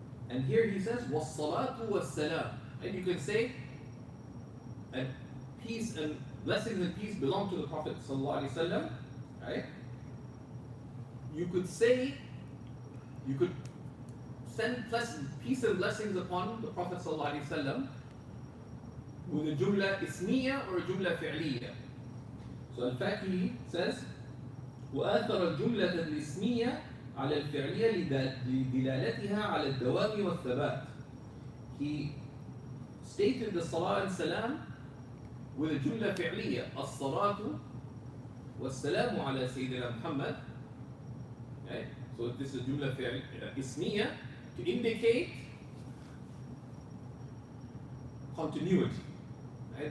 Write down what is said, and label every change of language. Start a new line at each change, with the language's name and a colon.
English: And here he says was-salatu was-salam. And you can say, and peace and blessings and peace belong to the Prophet sallallahu alaihi wasallam, right? You could say, you could send peace and blessings upon the Prophet sallallahu alaihi wasallam with a jumla ismiya or a jumla fi'liya. So al-Faqih says
Arabic: وآثر الجملة الاسمية على الفعلية لدلالتها على الدوام والثبات.
English: He stated the salah and salam with a jumla fi'liya,
Arabic: الصلاة والسلام على سيدنا محمد.
English: Okay? So this is jumla ismiya to indicate continuity. Right?